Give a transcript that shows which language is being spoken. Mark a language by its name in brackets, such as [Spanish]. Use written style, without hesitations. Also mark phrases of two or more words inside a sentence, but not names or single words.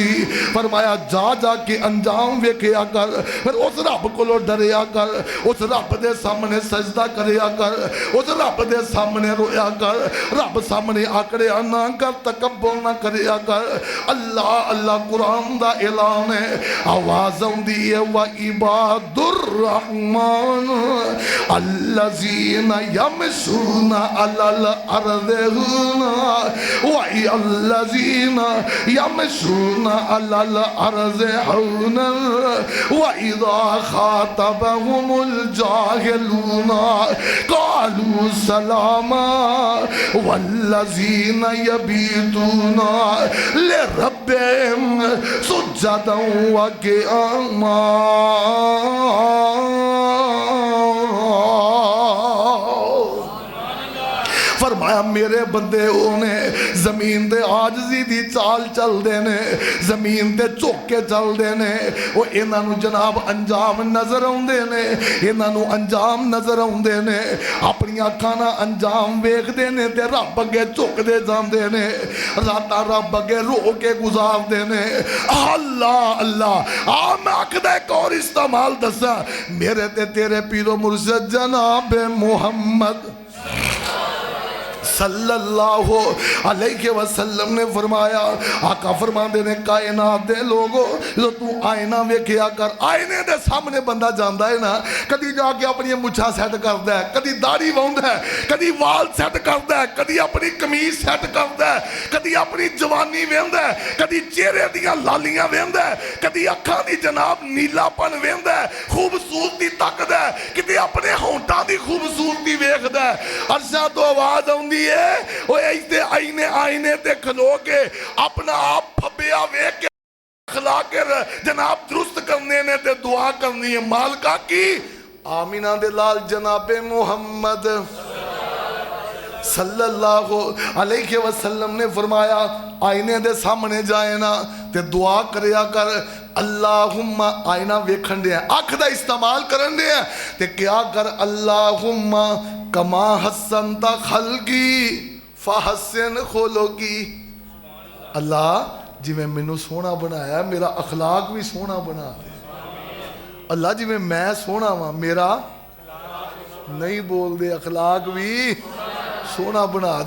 [Punjabi] فرمایا جا جا کے انجام ویکھیا کر، فیر اس رب کولوں ڈریا کر، اس رب دے سامنے سجدہ کریا کر، اس رب دے سامنے رویا کر، رب سامنے آکڑیا نا کر، تکبر نا کریا کر. اللہ اللہ قرآن دا اعلان ہے، آواز آؤندی [Arabic] ہے وعباد الرحمن الذين يمشون على الأرض والذين يمشون على الأرض هونا وإذا خاطبهم الجاهلون قالوا سلاما والذين يبيتون لربهم سجدا وقياما. [Punjabi] فرمایا میرے بندے اوہنے زمین دے عاجزی دی چال چلدے نے، زمین تے جھک کے چلدے نے، وو اینہاں نوں جناب انجام نظر آؤندے نے، اینہاں نوں انجام نظر آؤندے نے، اپنی اکھاں نال انجام ویکھدے نے تے رب اگے جھکدے جاندے نے، راتاں رب اگے رو کے گزاردے نے. اللہ اللہ آ میں آکھدا ایک اور استعمال دسا، میرے تے تیرے پیرو مرشد جناب محمد [Arabic] صلی اللہ علیہ وسلم [Punjabi] نے فرمایا، آقا فرماتے نے کائنات دے لوگو جو تو آئینہ ویکھیا کر. آئینے دے سامنے بندہ جاتا ہے نا، کدی جا کے اپنی مچھاں سیٹ کرتا ہے، کدی داڑھی واؤندا ہے، کدی وال سیٹ کرتا ہے، کدی اپنی قمیض سیٹ کرتا ہے، کدی اپنی جوانی ویندا ہے، کدی چہرے دیاں لالیاں ویندا ہے، کدی اکھاں دی جناب نیلاپن ویندا ہے، خوبصورتی تکدا ہے، کتے اپنے ہونٹاں دی خوبصورتی ویکھدا ہے. عرشاں توں آواز آؤندی ہے، اوئے ایتھے آئینے آئینے تے کھلو کے اپنا آپ پھبیا ویکھ کے کھلا کے جناب درست کرنے نے تے دعا کرنی ہے مالکا کی. آمنہ دے لال جناب محمد [Arabic] صلی اللہ علیہ وسلم [Punjabi] نے فرمایا، آئینے دے سامنے جائے نا تے دعا کریا کر, اللہم آئینہ ویکھن دے اکھ دا استعمال کرن دے تے کیا کر, [Arabic] اللهم كما حسنت خلقي فحسن خلقي. [Punjabi] اللہ جویں مینوں سوہنا بنایا میرا اخلاق بھی سوہنا بنا دے. اللہ جویں میں سوہنا وا میرا نہیں بول دے اخلاق بھی سوہنا بنا دے.